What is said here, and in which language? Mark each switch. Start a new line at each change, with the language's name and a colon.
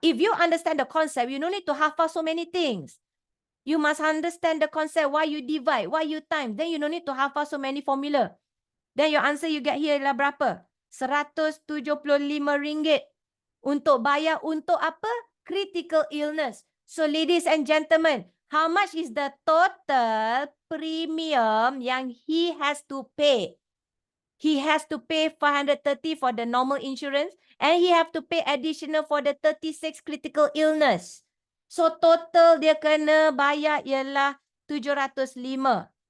English: If you understand the concept, you don't need to hafal so many things. You must understand the concept, why you divide, why you time. Then you don't need to hafal so many formula. Then your answer you get here
Malay: adalah berapa? RM175 untuk bayar untuk apa?
English: Critical illness. So ladies and gentlemen, how much is the total premium yang he has to pay? He has to pay 530 for the normal insurance and he have to pay additional for the 36 critical illness.
Malay: So total dia kena bayar ialah 705.